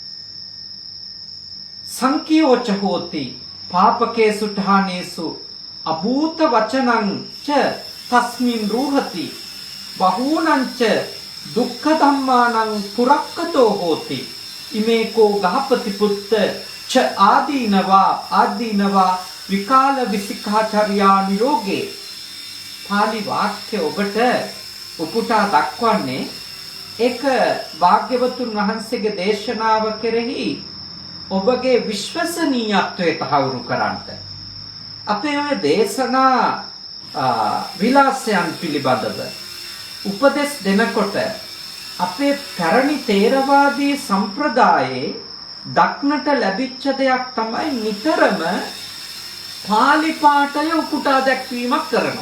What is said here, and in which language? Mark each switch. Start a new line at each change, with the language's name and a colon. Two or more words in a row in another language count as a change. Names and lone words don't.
Pali: සංකියෝච හෝති පාපකේසු ඨානේසු අභූත වචනං ච තස්මින් රූහති බහූනං ච දුක්ඛ ධම්මානං පුරක්කතෝ හෝති ඉමේකෝ ගහපති පුත්ත ච ආදීනවා විකාල විසිකාචර්යා නිරෝගේ.
Sinhala: පාලි වාක්‍ය ඔබට උපුටා දක්වන්නේ ඒක භාග්‍යවතුන් වහන්සේගේ දේශනාව කෙරෙහි ඔබගේ විශ්වසනීයත්වය තහවුරු කරන්නට. අපේ ඔය දේශනා විලාසයන් පිළිබඳව උපදෙස් දෙනකොට අපේ පැරණි තේරවාදී සම්ප්‍රදායේ දක්නට ලැබිච්ච දෙයක් තමයි නිතරම පාලි පාඨය උපුටා දැක්වීමක් කරනවා.